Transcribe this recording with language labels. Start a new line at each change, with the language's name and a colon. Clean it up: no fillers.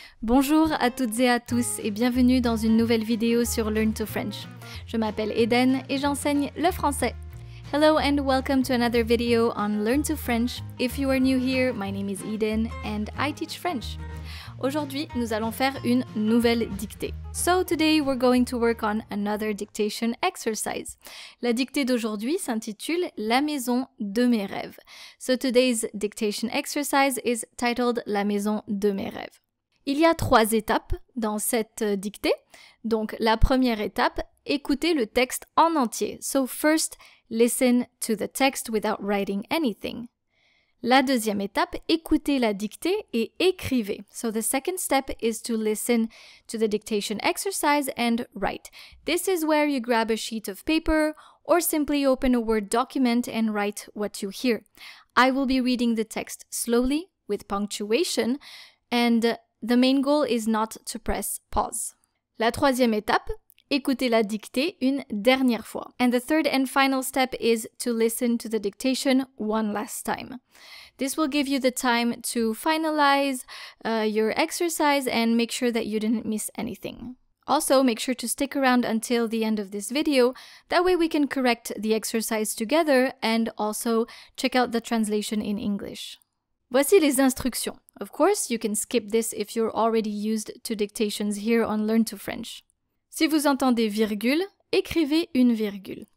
French: Bonjour à toutes et à tous et bienvenue dans une nouvelle vidéo sur Learn to French. Je m'appelle Eden et j'enseigne le français.
English: Hello and welcome to another video on Learn to French. If you are new here, my name is Eden and I teach French.
French: Aujourd'hui, nous allons faire une nouvelle dictée.
English: So today we're going to work on another dictation exercise.
French: La dictée d'aujourd'hui s'intitule La maison de mes rêves.
English: So today's dictation exercise is titled La maison de mes rêves.
French: Il y a 3 étapes dans cette dictée. Donc la première étape, écoutez le texte en entier.
English: So first, listen to the text without writing anything.
French: La deuxième étape, écoutez la dictée et écrivez.
English: So the second step is to listen to the dictation exercise and write. This is where you grab a sheet of paper or simply open a Word document and write what you hear. I will be reading the text slowly with punctuation and the main goal is not to press pause.
French: La troisième étape, écoutez la dictée une dernière fois.
English: And the third and final step is to listen to the dictation one last time. This will give you the time to finalize your exercise and make sure that you didn't miss anything. Also, make sure to stick around until the end of this video. That way we can correct the exercise together and also check out the translation in English.
French: Voici les instructions.
English: Of course, you can skip this if you're already used to dictations here on Learn to French.
French: Si vous entendez virgule, écrivez une virgule.